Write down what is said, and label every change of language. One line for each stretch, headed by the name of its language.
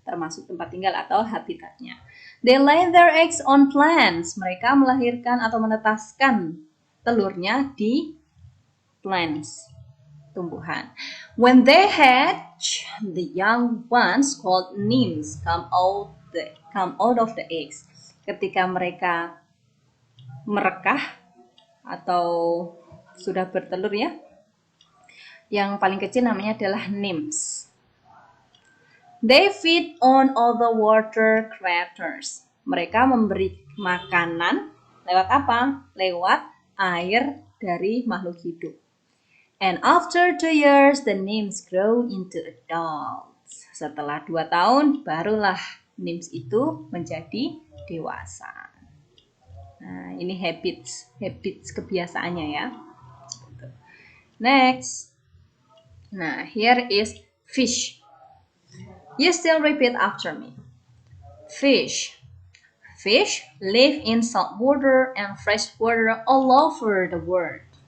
Indonesian: Termasuk tempat tinggal atau habitatnya.
English: They lay their eggs on plants.
Indonesian: Mereka melahirkan atau menetaskan telurnya di plants, tumbuhan.
English: When they hatch, the young ones called nymphs come out of the eggs.
Indonesian: Ketika mereka merekah atau sudah bertelur ya, yang paling kecil namanya adalah nymphs.
English: They feed on other water creatures.
Indonesian: Mereka memberi makanan lewat apa? Lewat air dari makhluk hidup.
English: And after 2 years, the nymphs grow into adults.
Indonesian: Setelah 2 tahun, barulah nymphs itu menjadi dewasa. Nah, ini habits kebiasaannya ya.
English: Next. Nah, here is fish. You still repeat after me. Fish. Fish live in salt water and fresh water all over the world.